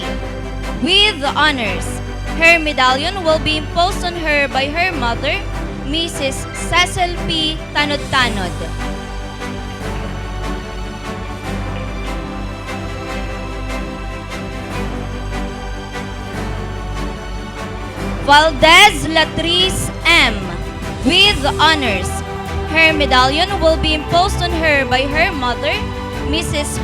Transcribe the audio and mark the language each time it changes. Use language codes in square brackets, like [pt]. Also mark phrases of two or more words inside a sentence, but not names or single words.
[en] with honors. Her medallion will be imposed on her by her mother, Mrs. Cecil P. Tanod-Tanod. Valdez Latrice M. with honors. Her medallion will be imposed on her by her mother, Mrs.